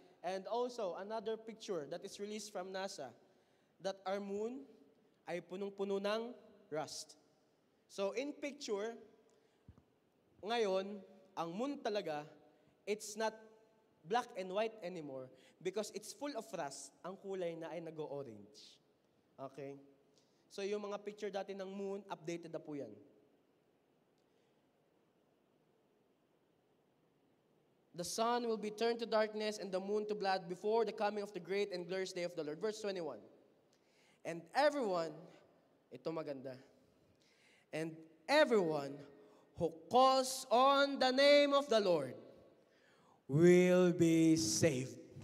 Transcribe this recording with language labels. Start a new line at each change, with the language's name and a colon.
English: And also, another picture that is released from NASA, that our moon
Filipino: ay punong-puno ng
English: rust. So, in picture,
Filipino: ngayon, ang moon talaga,
English: it's not black and white anymore because it's full of rust.
Filipino: Ang kulay na ay nag-orange. Okay? So, yung mga picture dati ng moon, updated na po yan.
English: The sun will be turned to darkness and the moon to blood before the coming of the great and glorious day of the Lord. Verse 21. And everyone,
Filipino: ito maganda,
English: and everyone who calls on the name of the Lord will be saved.